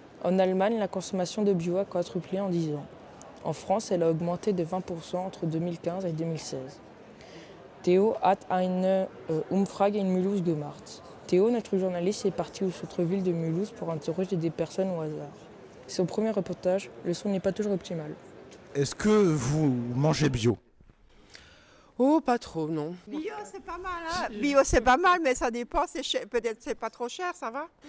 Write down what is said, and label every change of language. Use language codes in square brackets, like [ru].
[fr] En Allemagne, la consommation de bio a quadruplé en 10 ans. En France, elle a augmenté de 20% entre 2015 et 2016. [de] Théo hat eine Umfrage in Mulhouse gemacht. [fr] Théo, notre journaliste, est parti au centre-ville de Mulhouse pour interroger des personnes au hasard. C'est son premier reportage, le son n'est pas toujours optimal. Est-ce que vous mangez bio? Oh, pas trop, non. Bio, c'est pas mal, hein. Bio, c'est pas mal, mais ça dépend, peut-être c'est pas trop cher, ça va?